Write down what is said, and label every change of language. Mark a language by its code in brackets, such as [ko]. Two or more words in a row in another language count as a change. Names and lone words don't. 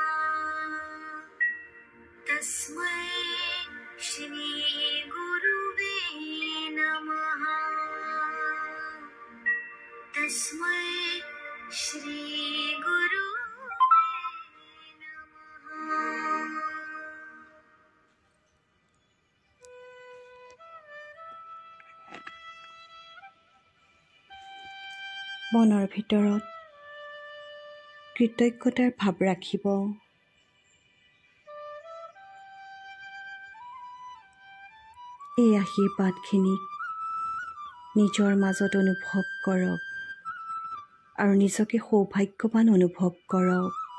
[sa] तस्मै श्री गुरुवे नमः। तस्मै श्री गुरुवे नमः। [as] মনৰ ভিতৰত কৃতজ্ঞতাৰ ভাৱ ৰাখিব। এই আশীৰ্বাদখিনিক নিজৰ মাজত অনুভৱ কৰক আৰু নিজকে সৌভাগ্যৱান অনুভৱ কৰক।